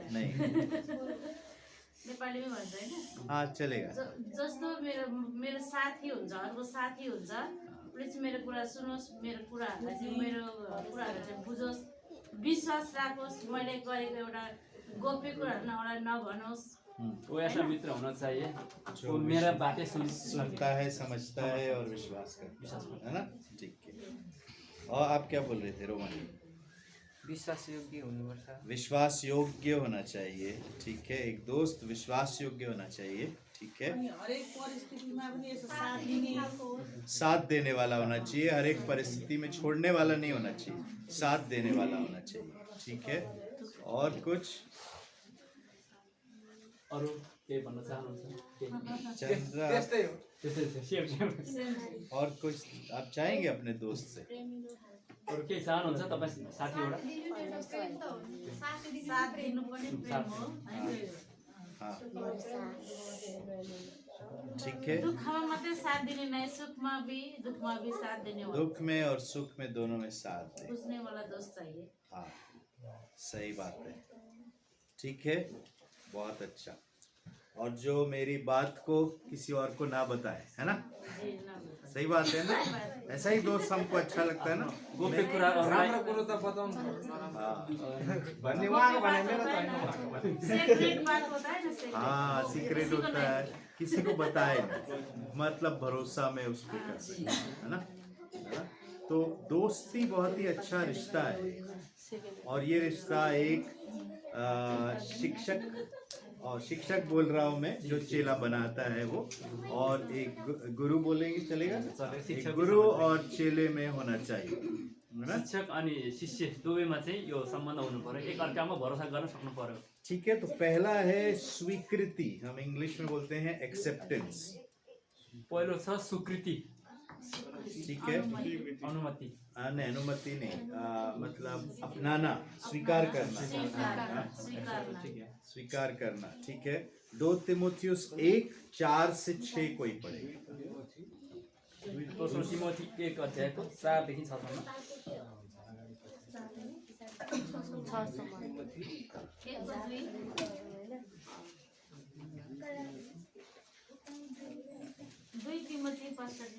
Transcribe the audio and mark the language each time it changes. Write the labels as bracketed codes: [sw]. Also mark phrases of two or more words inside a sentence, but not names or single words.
[hi] नहीं, [ne] नेपाली में भन्छ हैन? [hi] हाँ चलेगा। [ne] जस्तो मेरो साथी हुन्छ, अर्को साथी हुन्छ, उसले चाहिँ मेरो कुरा सुनोस्, मेरो कुराहरुलाई चाहिँ मेरो कुराहरु चाहिँ बुझोस्, विश्वास राखोस्, मैले गरेको एउटा गोप्य कुराहरु नभनोस्, [hi] वो ऐसा मित्र होना चाहिए जो वो मेरा बातें सुनता है, समझता है और विश्वास करता है ना। ठीक है, और आप क्या बोल रहे थे रोमन? [ne] विश्वास योग्य हुनुपर्छ। [hi] विश्वास योग्य होना चाहिए। ठीक है, एक दोस्त विश्वास योग्य होना चाहिए। ठीक है, [ne] हरेक परिस्थितिमा पनि यसो साथ दिने [hi] साथ देने वाला होना चाहिए, हर एक परिस्थिति में छोड़ने वाला नहीं होना चाहिए, साथ देने वाला होना चाहिए। ठीक है, और कुछ [ne] अरू केही भन्न चाहनुहुन्छ? चंद्रा, त्यस्तै हो। सेम [hi] और कुछ आप चाहेंगे अपने दोस्त से? [ne] अरू केही चाहनुहुन्छ तपाईँ साथीबाट? साथ दिनु पनि प्रेम हो हैन? [hi] हाँ, ठीक है। [ne] दुखमा मात्रै साथ दिने नै, सुखमा [hi] भी साथ देने वाला, दुख में और सुख में दोनों में साथ दे। बुझने वाला दोस्त चाहिए। हाँ, सही बात है। ठीक है, बहुत अच्छा। और जो मेरी बात को किसी और को ना बताए, है ना? जी ना बता। सही बात है ना? ऐसा ही दोस्त हमको अच्छा लगता है ना? [ne] गोप्य कुरा अरूलाई राम्रो कुरो त बताउनु पर्छ। [hi] हाँ, सेक्रेट बात होता है ना, सेक्रेट। हाँ, सीक्रेट होता है, किसी को बताए नहीं, मतलब भरोसा में उस पर कर सकते है ना? तो दोस्ती बहुत ही अच्छा रिश्ता है, और ये रिश्ता एक शिक्षक बोल रहा हूँ मैं, जो चेला बनाता है वो, और एक गुरु बोलेंगे चलेगा? एक गुरु और चेले में होना चाहिए, है ना? [ne] शिक्षक अनि शिष्य दुवैमा चाहिँ यो सम्बन्ध हुनु पर्यो, एक अर्कामा भरोसा गर्न सक्नु पर्यो। [hi] ठीक है, तो पहला है स्वीकृति, हम इंग्लिश में बोलते हैं एक्सेप्टेंस। [ne] पहिलो छ स्वीकृति, [hi] ठीक है, अनुमति। नहीं, अनुमति नहीं, मतलब अपनाना, स्वीकार करना, स्वीकार करना। ठीक है, 2 तिमोथियुस 1:4-6 कोई पढ़ेगा। [ne] दोस्रो तिमोथी 1 अध्यायको 4 देखि 6 सम्म। दुई तिमोथी पास्टरजी,